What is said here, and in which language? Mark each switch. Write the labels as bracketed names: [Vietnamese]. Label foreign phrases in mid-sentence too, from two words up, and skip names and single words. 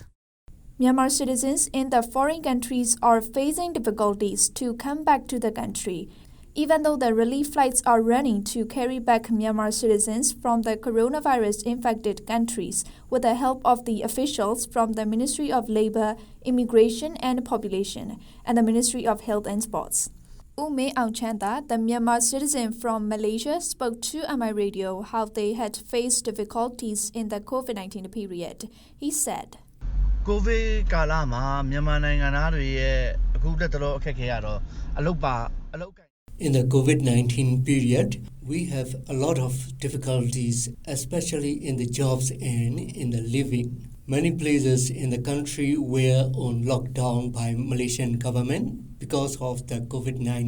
[English] Myanmar citizens in the foreign countries are facing difficulties to come back to the country, even though the relief flights are running to carry back Myanmar citizens from the coronavirus-infected countries with the help of the officials from the Ministry of Labour, Immigration and Population and the Ministry of Health and Sports. Ume Aungchanda, the Myanmar citizen from Malaysia, spoke to MI Radio how they had faced difficulties in the COVID-19 period. He said, [Burmese] COVID ကာလမှာမြန်မာနိုင်ငံသားတွေရဲ့အခုတက်တော်အခက်အခဲရတော့အလုပ် [English] In the COVID-19 period, we have a lot of difficulties, especially in the jobs and in the living. Many places in the country were on lockdown by Malaysian government because of the COVID-19.